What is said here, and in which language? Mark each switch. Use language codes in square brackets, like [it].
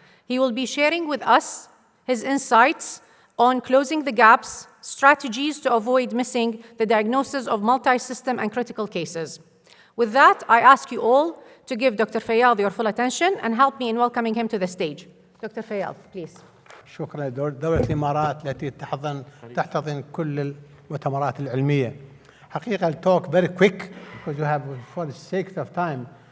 [en] He will be sharing with us his insights on closing the gaps, strategies to avoid missing the diagnosis of multi-system and critical cases. With that, I ask you all to give Dr. Fayyad your full attention and help me in welcoming him to the stage. Dr. Fayyad, please. [ar] شكرا دولة الإمارات التي تحتضن كل المؤتمرات العلمية. [en] حقيقة talk very quick because you have for the sake of time.